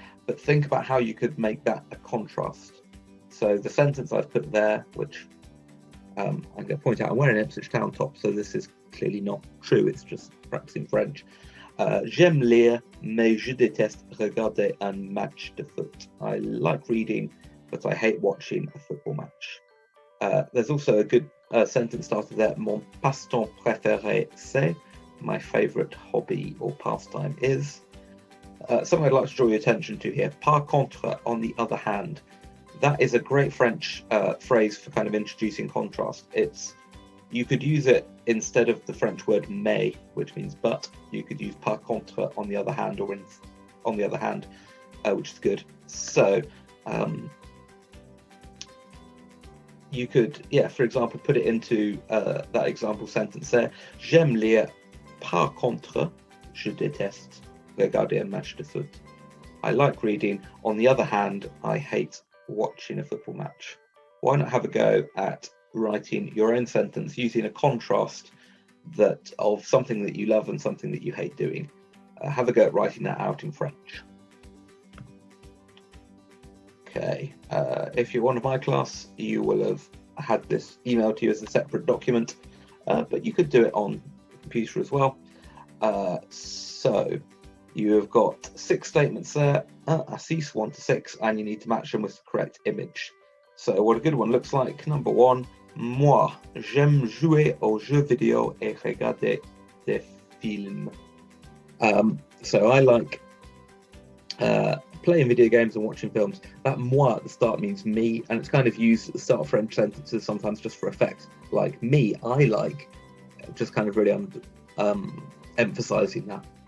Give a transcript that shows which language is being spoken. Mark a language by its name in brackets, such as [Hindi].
[English] But think about how you could make that a contrast. So the sentence I've put there, which I'm going to point out, I'm wearing an Ipswich Town top, so this is clearly not true. It's just practicing French. [French] J'aime lire, mais je déteste regarder un match de foot. [English] I like reading, but I hate watching a football match. There's also a good sentence starter there. [French] Mon passe-temps préféré c'est. [English] My favourite hobby or pastime is. Something I'd like to draw your attention to here. [French] Par contre, [English] on the other hand. That is a great French phrase for kind of introducing contrast. You could use it instead of the French word mais, which means but. You could use [French] par contre [English] on the other hand, or on the other hand, which is good. So you could, for example, put it into that example sentence there. [French] J'aime lire, par contre, je déteste regarder un match de foot. [English] I like reading. On the other hand, I hate watching a football match. Why not have a go at writing your own sentence using a contrast of something that you love and something that you hate doing? Have a go at writing that out in French. Okay, if you're one of my class, you will have had this emailed to you as a separate document, but you could do it on the computer as well. So you have got 6 statements there, Assis 1 to 6, and you need to match them with the correct image. So what a good one looks like. Number 1, [French] moi, j'aime jouer aux jeux vidéo et regarder des films. [English] So I like playing video games and watching films. That moi at the start means me, and it's kind of used at the start of French sentences sometimes just for effect. Like me, I like, just kind of really emphasizing that.